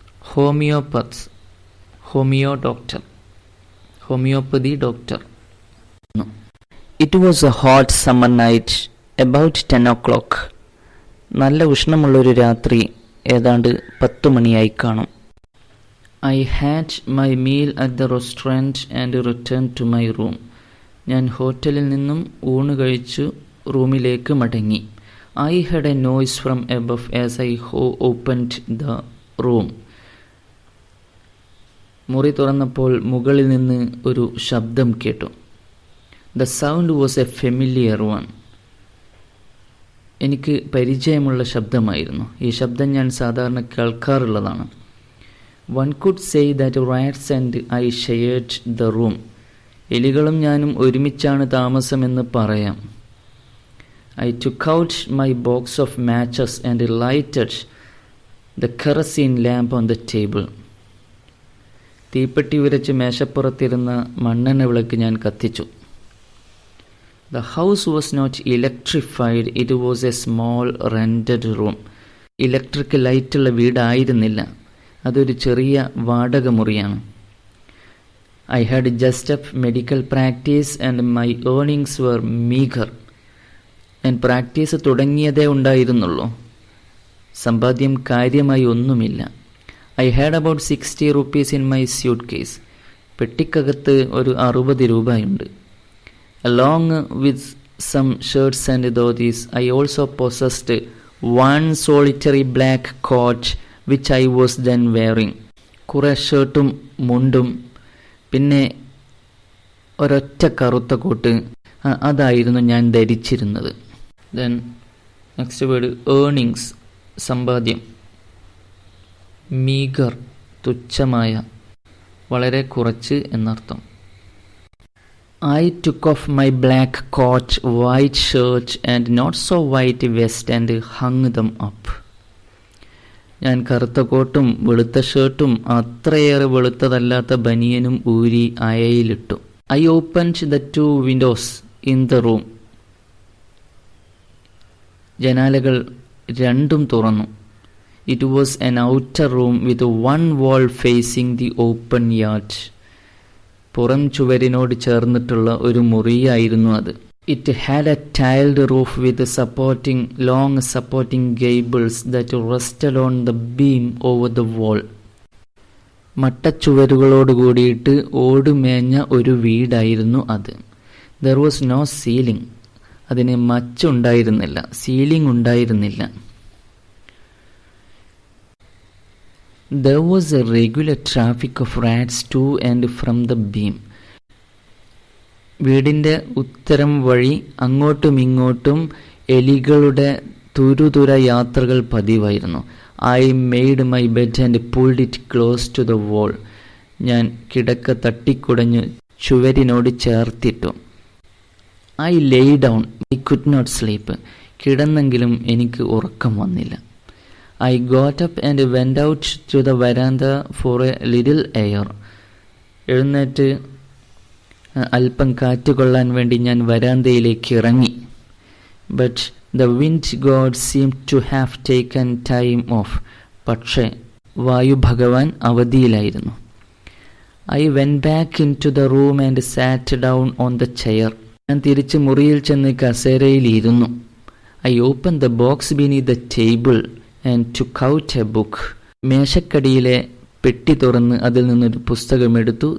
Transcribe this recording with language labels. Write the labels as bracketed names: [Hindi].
[Malayalam] ഹോമിയോപത്സ്, homeo doctor, homeopathy doctor. [English] It was a hot summer night about 10 o'clock. [Malayalam] നല്ല ഉഷ്ണമുള്ളൊരു രാത്രി, ഏതാണ്ട് 10 മണിയായി കാണും. [English] I had my meal at the restaurant and returned to my room. [Malayalam] ഞാൻ ഹോട്ടലിൽ നിന്നും ഊണ് കഴിച്ചു റൂമിലേക്ക് മടങ്ങി. [English] I heard a noise from above as I opened the room. [Malayalam] മുറി തുറന്നപ്പോൾ മുകളിൽ നിന്ന് ഒരു ശബ്ദം കേട്ടു. [English] The sound was a familiar one. [Malayalam] എനിക്ക് പരിചയമുള്ള ശബ്ദമായിരുന്നു. ഈ ശബ്ദം ഞാൻ സാധാരണ കേൾക്കാറുള്ളതാണ്. [English] One could say that rats and I shared the room. [Malayalam] എലികളും ഞാനും ഒരുമിച്ചാണ് താമസമെന്ന് പറയാം. [English] I took out my box of matches and lighted the kerosene lamp on the table. [Malayalam] തീപ്പെട്ടി ഉരച്ച് മേശപ്പുറത്തിരുന്ന മണ്ണെണ്ണ വിളക്ക് ഞാൻ കത്തിച്ചു. [English] The house was not electrified. It was a small rented room. [Malayalam] Electric ലൈറ്റുള്ള വീടായിരുന്നില്ല, അതൊരു ചെറിയ വാടക മുറിയാണ്. [English] I had just up medical practice and my earnings were meager. [Malayalam] ഞാൻ പ്രാക്ടീസ് തുടങ്ങിയതേ ഉണ്ടായിരുന്നുള്ളൂ, സമ്പാദ്യം കാര്യമായി ഒന്നുമില്ല. [English] I had about 60 rupees in my suitcase. [Malayalam] പെട്ടിക്കകത്ത് ഒരു 60 രൂപയുണ്ട്. [English] Along with some shirts and dhotis, I also possessed one solitary black coat which I was then wearing. [Malayalam] കുറേ ഷർട്ടും മുണ്ടും പിന്നെ ഒരൊറ്റ കറുത്ത കോട്ട്, അതായിരുന്നു ഞാൻ ധരിച്ചിരുന്നത്. [English] Then next word earnings, [Malayalam] സമ്പാദ്യം. മീഗർ, തുച്ഛമായ, വളരെ കുറച്ച് എന്നർത്ഥം. [English] I took off my black coat, white shirt and not so white vest and hung them up. [Malayalam] ഞാൻ കറുത്ത കോട്ടും വെളുത്ത ഷർട്ടും അത്രയേറെ വെളുത്തതല്ലാത്ത ബനിയനും ഊരി അയയിലിട്ടു. [English] I opened the 2 windows in the room. [Malayalam] ജനാലകൾ രണ്ടും തുറന്നു. [English] It was an outer room with one wall facing the open yard. [Malayalam] പുറം ചുവരിനോട് ചേർന്നിട്ടുള്ള ഒരു മുറിയായിരുന്നു അത്. [English] It had a tiled roof with long supporting gables that rested on the beam over the wall. [Malayalam] മട്ടച്ചുവരുകളോട് കൂടിയിട്ട് ഓടുമേഞ്ഞ ഒരു വീടായിരുന്നു അത്. [English] There was no ceiling. [Malayalam] അതിന് മച്ചുണ്ടായിരുന്നില്ല, ceiling ഉണ്ടായിരുന്നില്ല. [English] There was a regular traffic of rats to and from the beam. [Malayalam] വീടിൻ്റെ ഉത്തരം വഴി അങ്ങോട്ടും ഇങ്ങോട്ടും എലികളുടെ തുരുതുര യാത്രകൾ പതിവായിരുന്നു. [English] I made my bed and pulled it close to the wall. [Malayalam] ഞാൻ കിടക്ക തട്ടിക്കുടഞ്ഞു ചുവരിനോട് ചേർത്തിട്ടു. [English] I lay down. I could not sleep. [Malayalam] കിടന്നെങ്കിലും എനിക്ക് ഉറക്കം വന്നില്ല. [English] I got up and went out to the veranda for a little air. [Malayalam] എഴുന്നേറ്റ് അല്പം കാറ്റ് കൊള്ളാൻ വേണ്ടി ഞാൻ വരാന്തയിലേക്ക് ഇറങ്ങി. [English] But the wind god seemed to have taken time off. [Malayalam] പക്ഷേ വായു ഭഗവാൻ അവധിയിലായിരുന്നു. [English] I went back into the room and sat down on the chair. [Malayalam] ഞാൻ തിരിച്ച് മുറിയിൽ ചെന്ന് കസേരയിലിരുന്നു. [English] I opened the box beneath the table and took out a book. [Malayalam] മേശക്കടിയിലെ പെട്ടി തുറന്ന് അതിൽ നിന്നൊരു പുസ്തകമെടുത്തു.